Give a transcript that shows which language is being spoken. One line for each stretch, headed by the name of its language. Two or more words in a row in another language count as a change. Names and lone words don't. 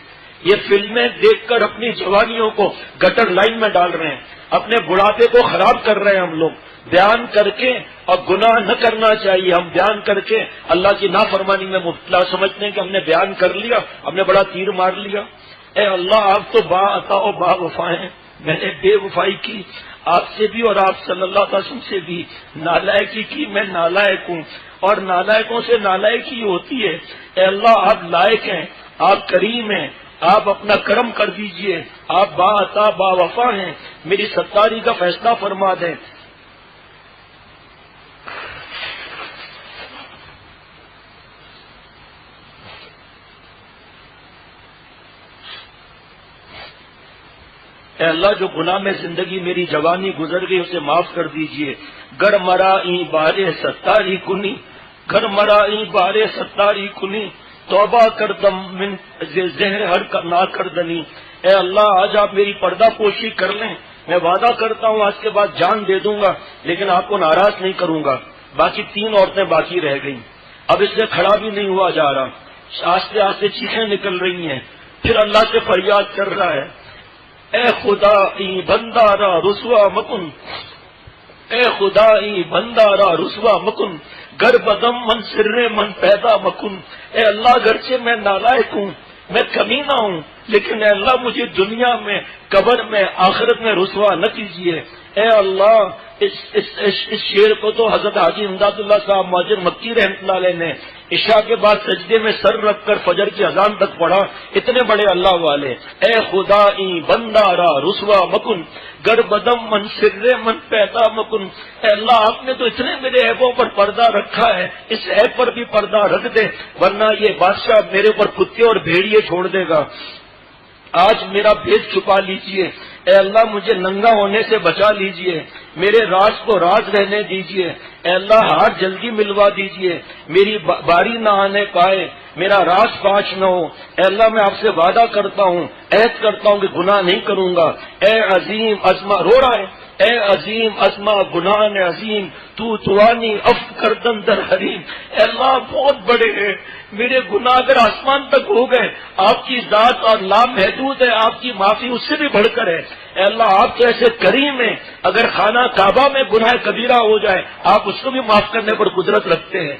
Urdu: یہ فلمیں دیکھ کر اپنی جوانیوں کو گٹر لائن میں ڈال رہے ہیں۔ اپنے بڑھاپے کو خراب کر رہے ہیں ہم لوگ بیان کر کے، اور گناہ نہ کرنا چاہیے. ہم بیان کر کے اللہ کی نافرمانی میں مبتلا سمجھتے ہیں کہ ہم نے بیان کر لیا، ہم نے بڑا تیر مار لیا. اے اللہ آپ تو با عطا و با وفا ہیں، میں نے بے وفائی کی آپ سے بھی اور آپ صلی اللہ علیہ وسلم سے بھی، نالائکی کی، میں نالائق ہوں اور نالائقوں سے نالائکی ہوتی ہے. اے اللہ آپ لائق ہیں، آپ کریم ہیں، آپ اپنا کرم کر دیجئے، آپ با عطا با وفا ہیں، میری ستاری کا فیصلہ فرما دیں. اے اللہ جو گناہ میں زندگی میری جوانی گزر گئی اسے معاف کر دیجئے.
Persian: گر مرا این بارے ستاری کنی، گر مرا این بارے ستاری کنی، توبہ کردم من زہر ہر نہ کردنی.
Urdu: اے اللہ آج آپ میری پردہ پوشی کر لیں، میں وعدہ کرتا ہوں آج کے بعد جان دے دوں گا لیکن آپ کو ناراض نہیں کروں گا. باقی 3 عورتیں باقی رہ گئیں، اب اس سے کھڑا بھی نہیں ہوا جا رہا، آہستہ آہستہ چیخیں نکل رہی ہیں. پھر اللہ سے فریاد کر رہا ہے،
Persian: اے خدا ای بندارا رسوا مکن، اے خدا ای بندارا رسوا مکن، گر بدم من سر من پیدا مکن.
Urdu: اے اللہ گرچہ میں نالائق ہوں، میں کمینہ ہوں، لیکن اے اللہ مجھے دنیا میں، قبر میں، آخرت میں رسوا نہ کیجیے. اے اللہ اس شعر کو تو حضرت حاجی امداد اللہ صاحب مہاجر مکی رحمۃ اللہ علیہ نے عشاء کے بعد سجدے میں سر رکھ کر فجر کی اذان تک پڑھا. اتنے بڑے اللہ والے.
Persian: اے خدا ای بندارا رسوا مکن، گر بدم من سر من پیدا مکن.
Urdu: اے اللہ آپ نے تو اتنے میرے عیبوں پر پردہ رکھا ہے، اس عیب پر بھی پردہ رکھ دے ورنہ یہ بادشاہ میرے اوپر کتے اور بھیڑیے چھوڑ دے گا. آج میرا بھید چھپا لیجئے. اے اللہ مجھے ننگا ہونے سے بچا لیجئے، میرے راز کو راز رہنے دیجئے. اے اللہ ہاتھ جلدی ملوا دیجئے، میری باری نہ آنے پائے، میرا راز فاش نہ ہو. اے اللہ میں آپ سے وعدہ کرتا ہوں، عہد کرتا ہوں کہ گناہ نہیں کروں گا.
Persian: اے عظیم عظمہ،
Urdu: رو رہا ہے،
Persian: اے عظیم عظمہ گناہ عظیم تو توانی اف کردن در حریم.
Urdu: اے اللہ بہت بڑے ہیں میرے گناہ، اگر آسمان تک ہو گئے آپ کی ذات اور لامحدود ہے، آپ کی معافی اس سے بھی بڑھ کر ہے. اے اللہ آپ تو ایسے کریم ہیں، اگر خانہ کعبہ میں گناہ کبیرہ ہو جائے آپ اس کو بھی معاف کرنے پر قدرت رکھتے ہیں.